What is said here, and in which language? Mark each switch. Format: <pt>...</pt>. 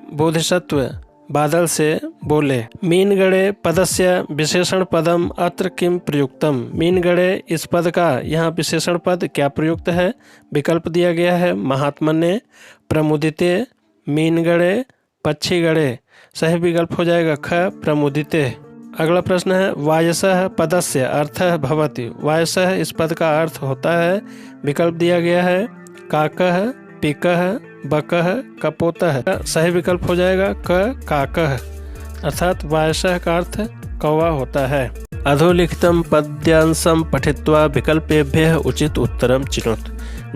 <hi>बोधिसत्व बादल से बोले।</hi> <sa>मीनगणे पदस्य विशेषण पदम अत्र किम प्रयुक्तम।</sa> <hi>मीनगणे इस पद का यहाँ विशेषण पद क्या प्रयुक्त है? विकल्प दिया गया है महात्मने, प्रमुदिते, मीनगणे, पक्षीगणे। सही विकल्प हो जाएगा ख प्रमुदिते। अगला प्रश्न है</hi> <sa>वायसः पदस्य अर्थः भवति।</sa> <hi>वायसः इस पद का अर्थ होता है। विकल्प दिया गया है काकः, पिकः, बकः, कपोतः। सही विकल्प हो जाएगा क काकः, अर्थात वायसः का अर्थ कौवा होता है।</hi> <sa>अधोलिखितम पद्यांशम पठित्वा विकल्पेभ्यः उचित उत्तरम चिनोत।</sa>